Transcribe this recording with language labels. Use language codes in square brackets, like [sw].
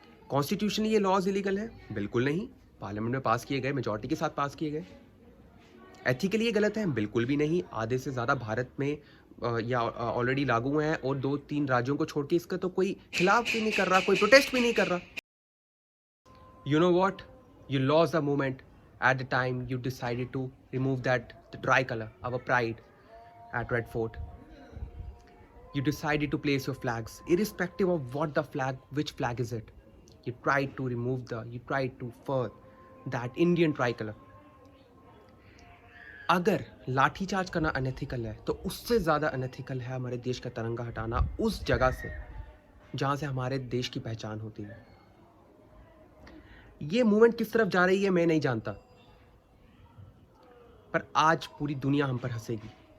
[hi] Constitutionally ये laws illegal है? बिल्कुल नहीं, पार्लियामेंट में पास किए गए, मेजॉरिटी के साथ पास किए गए। एथिकली ये गलत है? बिल्कुल भी नहीं। आधे से ज़्यादा भारत में या ऑलरेडी लागू हैं, और 2-3 राज्यों को छोड़ के इसका तो कोई खिलाफ भी नहीं कर रहा, कोई प्रोटेस्ट भी नहीं कर रहा। [en] You know what? You lost the moment at the time you decided to remove the tricolor, our pride, at Red Fort. You decided to place your flags, irrespective of what the flag, which flag is it. You tried to further that Indian tricolor. [hi] अगर लाठीचार्ज करना unethical है, तो उससे ज़्यादा unethical है हमारे देश का तिरंगा हटाना उस जगह से जहाँ से हमारे देश की पहचान होती है। ये मूवमेंट किस तरफ जा रही है मैं नहीं जानता, पर आज पूरी दुनिया हम पर हंसेगी।